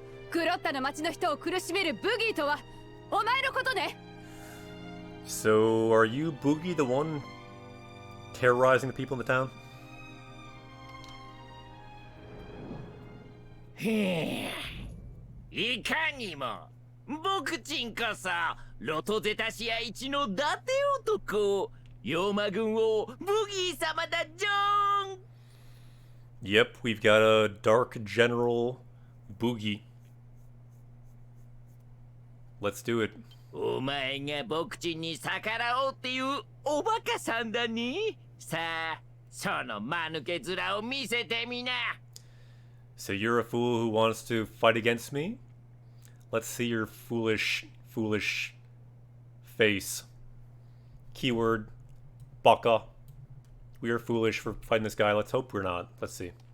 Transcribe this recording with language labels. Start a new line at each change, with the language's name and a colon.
Japanese: グロッタの町の人を苦しめるブギーとはお前のことね。
English: So, are you Boogie, the one terrorizing the people in the town?
Japanese: いかにも僕ちんこそロトゼタシア一の伊達男妖魔軍王ブギー様だジョン。
English: Yep, we've got a Dark General Boogie. Let's do it.
Japanese: お前が僕ちんに逆らおうっていうおバカさんだね。さあ、その間抜け面を見せてみな。
English: So you're a fool who wants to fight against me? Let's see your foolish face. Keyword, baka. We are foolish for fighting this guy. Let's hope we're not. Let's see.